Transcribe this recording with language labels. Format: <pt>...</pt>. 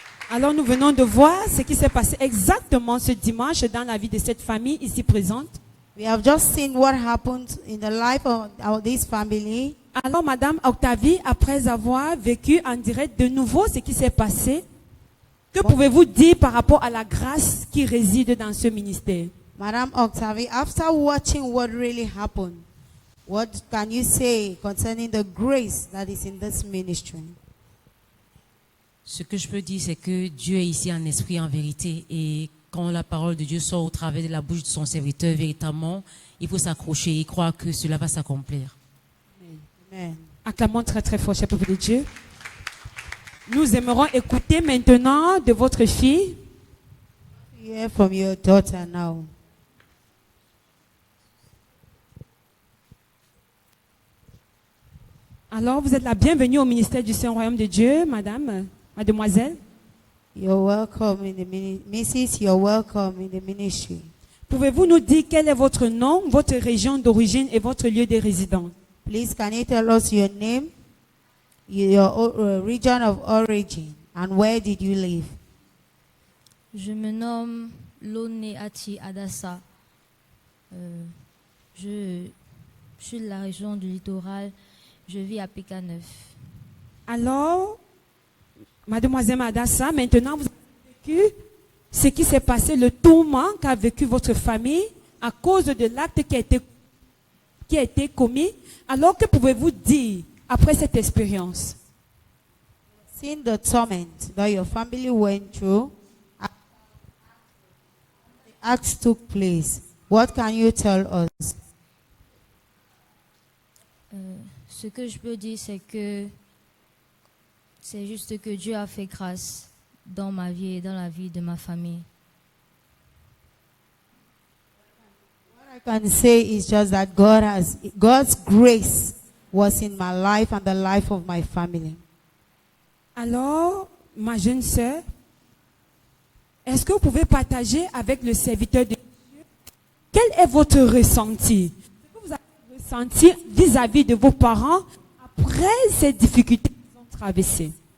<fr>Alors nous venons de voir ce qui s'est passé exactement ce dimanche dans la vie de cette famille ici présente.</fr> <en>We have just seen what happened in the life of this family.</en> <fr>Alors Madame Octavie, après avoir vécu en direct de nouveau ce qui s'est passé, que pouvez-vous dire par rapport à la grâce qui réside dans ce ministère?</fr> <en>Madam Octavie, after watching what really happened, what can you say concerning the grace that is in this ministry?</en> <fr>Ce que je peux dire, c'est que Dieu est ici en esprit, en vérité. Et quand la parole de Dieu sort au travers de la bouche de son serviteur, véritablement, il faut s'accrocher et croire que cela va s'accomplir. Amen. Acclamons très très fort, cher peuple de Dieu. Nous aimerons écouter maintenant de votre fille.</fr> <en>Hear from your daughter now.</en> <fr>Alors, vous êtes la bienvenue au ministère du Saint-Royaume de Dieu, madame, mademoiselle.</fr> <en>You're welcome in the Mrs. You're welcome in the ministry.</en> <fr>Pouvez-vous nous dire quel est votre nom, votre région d'origine et votre lieu de résidence?</fr> <en>Please, can you tell us your name, your region of origin, and where did you live?</en> <fr>Je me nomme Lone Ati Adassa. Je suis de la région du littoral. Je vis à Pécaneuf. Alors, mademoiselle Madassa, maintenant vous avez vécu ce qui s'est passé, le tourment qu'a vécu votre famille à cause de l'acte qui a été commis. Alors, que pouvez-vous dire après cette expérience?</fr> <en>Seeing the torment that your family went through, acts took place. What can you tell us?</en> <fr>Ce que je peux dire, c'est que c'est juste que Dieu a fait grâce dans ma vie et dans la vie de ma famille.</fr> <en>What I can say is just that God's grace was in my life and the life of my family.</en> <fr>Alors, ma jeune sœur, est-ce que vous pouvez partager avec le serviteur de Dieu quel est votre ressenti? Ce que vous avez ressenti vis-à-vis de vos parents après ces difficultés qu'ils ont traversées?</fr>